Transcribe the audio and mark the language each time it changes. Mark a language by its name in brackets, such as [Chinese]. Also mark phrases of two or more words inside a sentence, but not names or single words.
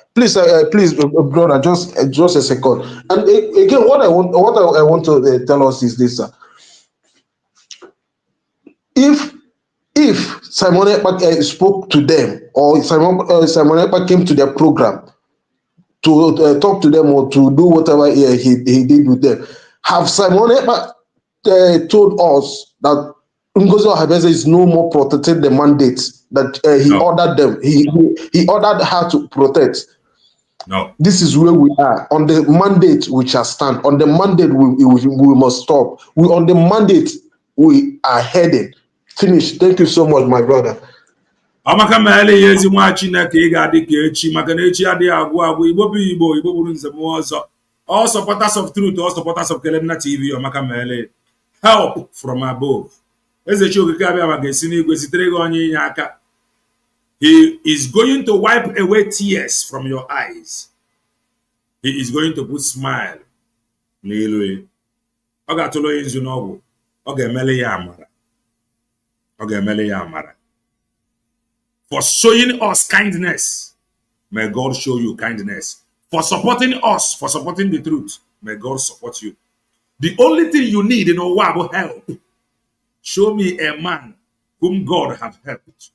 [English] Please, brother, just a second. And again, what I want to tell us is this: if Simon Ekpa spoke to them, or Simon Ekpa came to their program to talk to them or to do whatever he did with them, have Simon Ekpa told us that Ngozi Ohabeze is no more protecting the mandate that he ordered them. He ordered her to protect. No. This is where we are. On the mandate we shall stand. On the mandate we must stop. On the mandate we are heading. Finish. Thank you so much, my brother. [Igbo] Amaka mele yezi nwa Chineke ị ga-adị ka echi maka na echi adịghị agwụ agwụ Igbo bụ Igbo Igbo bụrụ nzem ọzọ. [English] All supporters of truth, all supporters of Kelena TV, [Igbo] Amaka mele [English] help from above. [Igbo] Eze Chiokike abịa ga-esi n'igwe zitere gị onye inye aka. [English] He is going to wipe away tears from your eyes. He is going to put smile [Igbo] n'ilu ya. Ọ ga-atụrụ ya nzu n'ọgwụ. Ọ ga-emele ya amara. Ọ ga-emele ya amara. [English] For showing us kindness, may God show you kindness. For supporting us, for supporting the truth, may God support you. The only thing you need in Owabo help. Show me a man whom God have helped.